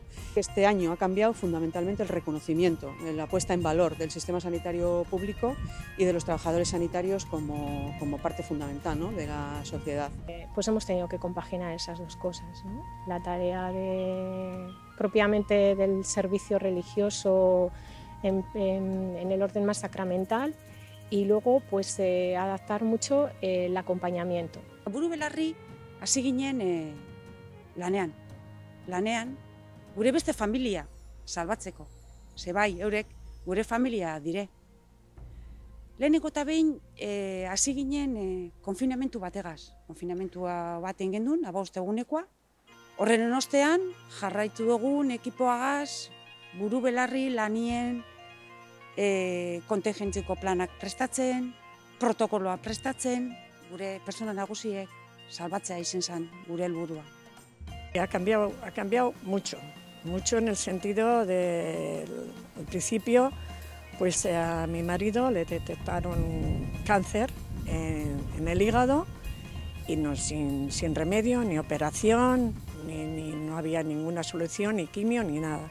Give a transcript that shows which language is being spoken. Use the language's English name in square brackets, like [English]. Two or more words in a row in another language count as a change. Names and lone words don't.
[Spanish] Este año ha cambiado fundamentalmente el reconocimiento, la puesta en valor del sistema sanitario público y de los trabajadores sanitarios como parte fundamental, ¿no?, de la sociedad. Pues hemos tenido que compaginar esas dos cosas, ¿no? La tarea propiamente del servicio religioso en el orden más sacramental y luego pues adaptar mucho el acompañamiento. [Basque] Buru belarri hasi ginen lanean gure beste familia salbatzeko. Ze bai, eurek gure familia dire. Lehenengo eta behin hasi ginen konfinamentu bategaz. Konfinamentua bat egin gendun, 15 egunekoa. Horren ostean jarraitu dugun ekipoagaz, buru belarri lanien kontingentziko planak prestatzen, protokoloa prestatzen, gure pertsona nagusiek salbatzea izen zen gure helburua. [Spanish] Ha cambiado mucho en el sentido de, al principio, pues a mi marido le detectaron cáncer en el hígado y sin remedio, ni operación, ni no había ninguna solución, ni quimio, ni nada.